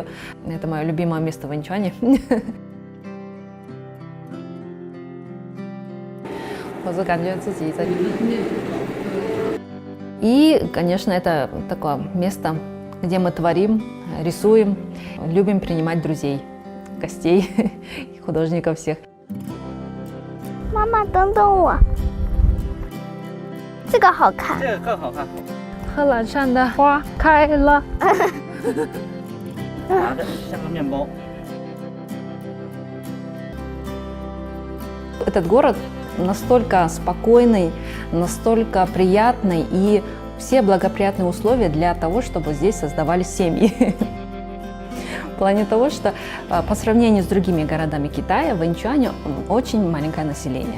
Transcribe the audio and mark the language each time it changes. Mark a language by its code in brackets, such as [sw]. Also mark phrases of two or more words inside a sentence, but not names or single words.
[ru] Это мое любимое место в Инчуане. И, конечно, это такое место, где мы творим, рисуем, любим принимать друзей, гостей, художников всех. Мама, [zh] 等等我，这个好看。这个更好看。贺兰山的花开了。拿着像个面包。 [ru] Этот город настолько спокойный, настолько приятный, и все благоприятные условия для того, чтобы здесь создавались семьи. В плане того, что по сравнению с другими городами Китая, в Инчуане очень маленькое население.